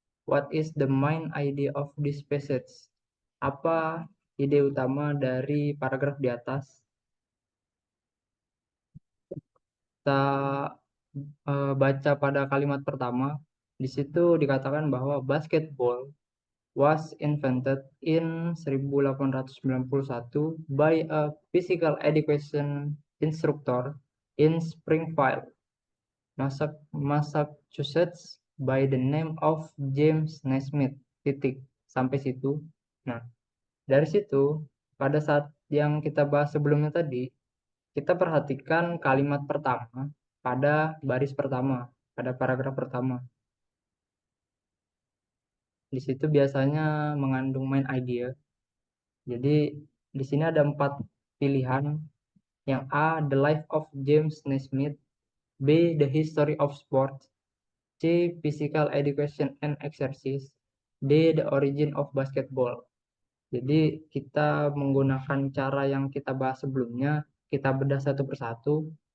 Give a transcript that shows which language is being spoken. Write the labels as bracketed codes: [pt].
[en] What is the main idea of this passage? [id] Apa ide utama dari paragraf di atas? Kita baca pada kalimat pertama. Di situ dikatakan bahwa [en] basketball was invented in 1891 by a physical education instructor in Springfield, Massachusetts by the name of James Naismith. [id] Titik. Sampai situ. Nah, dari situ pada saat yang kita bahas sebelumnya tadi, kita perhatikan kalimat pertama pada baris pertama, pada paragraf pertama. Di situ biasanya mengandung main idea. Jadi di sini ada 4 pilihan. [en] Yang A, The Life of James Naismith. B, The History of Sports. C, Physical Education and Exercise. D, The Origin of Basketball. [id] Jadi kita menggunakan cara yang kita bahas sebelumnya, kita bedah satu persatu.